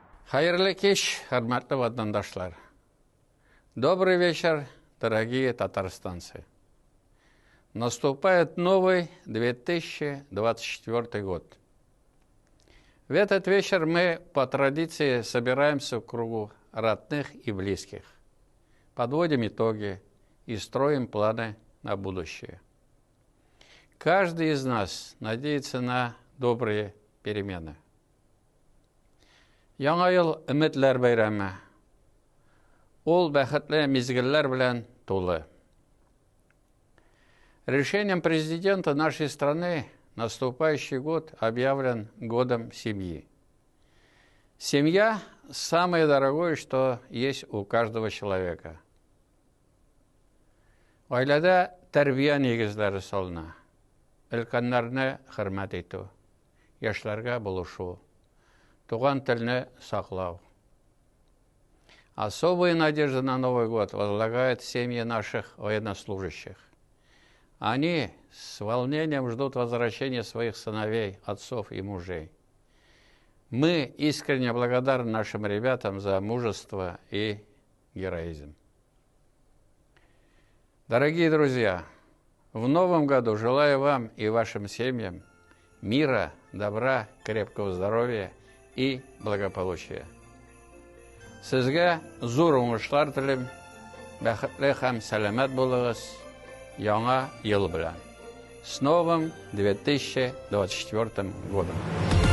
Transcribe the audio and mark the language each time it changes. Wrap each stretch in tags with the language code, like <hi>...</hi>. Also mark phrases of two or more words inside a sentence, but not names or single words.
<tt>Хайырлы кеш, хөрмәтле ватандашлар.</tt> <ru>Добрый вечер, дорогие татарстанцы. Наступает новый 2024 год. В этот вечер мы по традиции собираемся в кругу родных и близких, подводим итоги и строим планы на будущее. Каждый из нас надеется на добрые перемены.</ru> <tt>Яңа ел өметләр бәйрәме. Ул бәхетле мизгелләр белән тулы.</tt> <ru>Решением президента нашей страны наступающий год объявлен годом семьи. Семья – самое дорогое, что есть у каждого человека.</ru> <tt>Гаиләдә тәрбия нигезләре салына. Өлкәннәрне хөрмәт итү, яшьләргә булышу, туган телне саклау.</tt> <ru>Особые надежды на Новый год возлагают семьи наших военнослужащих. Они с волнением ждут возвращения своих сыновей, отцов и мужей. Мы искренне благодарны нашим ребятам за мужество и героизм. Дорогие друзья, в новом году желаю вам и вашим семьям мира, добра, крепкого здоровья и благополучия.</ru> <tt>Сезгә зур уңышлар телим, бәхетле һәм сәламәт булыгыз яңа ел белән.</tt> <ru>С новым 2024 годом!</ru>